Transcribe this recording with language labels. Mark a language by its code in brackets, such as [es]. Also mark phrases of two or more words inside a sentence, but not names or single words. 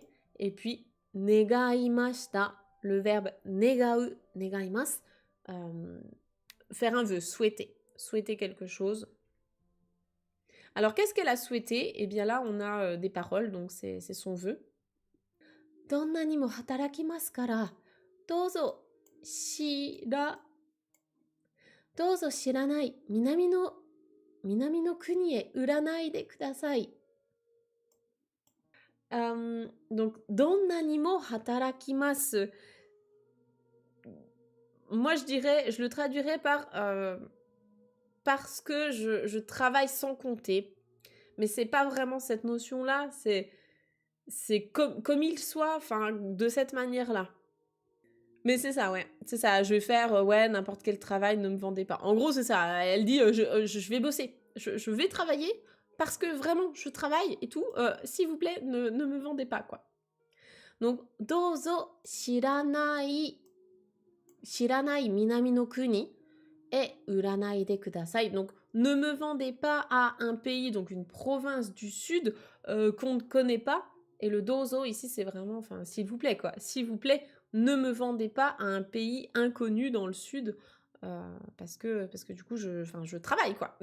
[fr] Et puis, negaimashita, le verbe [ja] 願う、願います, [fr] faire un vœu, souhaiter. Souhaiter quelque chose. Alors, qu'est-ce qu'elle a souhaité? Eh bien là, on a des paroles, donc c'est son vœu. [ja] どんなにも働きますから、どうぞ知らない南の国へ売らないでください. [fr] Donc, [ja] どんなにも働きます. [fr] Moi, je le traduirais par parce que je travaille sans compter. Mais c'est pas vraiment cette notion-là, c'est comme il soit, enfin, de cette manière-là. Mais c'est ça, ouais. C'est ça, je vais faire, ouais, n'importe quel travail, ne me vendez pas. En gros, c'est ça. Elle dit, je vais bosser. Je vais travailler parce que vraiment, je travaille et tout. S'il vous plaît, ne me vendez pas, quoi. Donc, [ja] どうぞ知らない南の国へ売らないでください. [fr] Donc, ne me vendez pas à un pays, donc une province du sud qu'on ne connaît pas. Et le dozo, ici, c'est vraiment, enfin, s'il vous plaît, quoi. S'il vous plaît, ne me vendez pas à un pays inconnu dans le sud parce que du coup, je travaille, quoi.